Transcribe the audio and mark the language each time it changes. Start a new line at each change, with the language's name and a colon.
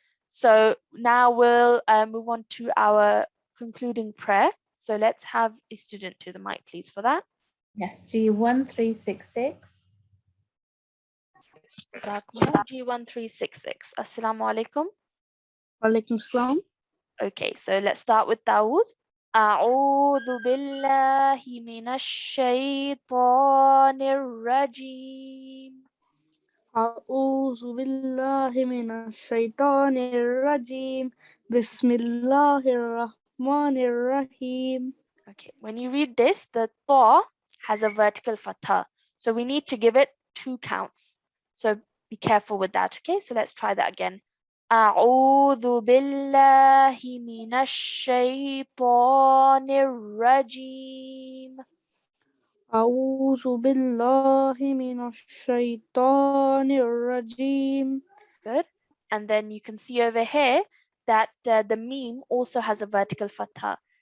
English: So now we'll move on to our concluding prayer. So let's have a student to the mic, please, for that. Yes, G1366. G1366. Assalamu alaikum. Walaikum salam. Okay, so let's start with Dawood.
Arabic: أعوذ بالله من الشيطان الرجيم. أعوذ بالله من الشيطان الرجيم. بسم الله الرحمن الرحيم.
English: Okay, when you read this, the ta has a vertical fatha. So we need to give it 2 counts. So be careful with that. Okay, so let's try that again.
Arabic: أعوذ بالله من الشيطان الرجيم. أعوذ بالله من الشيطان الرجيم.
English: Good. And then you can see over here that the meme also has a vertical fatha.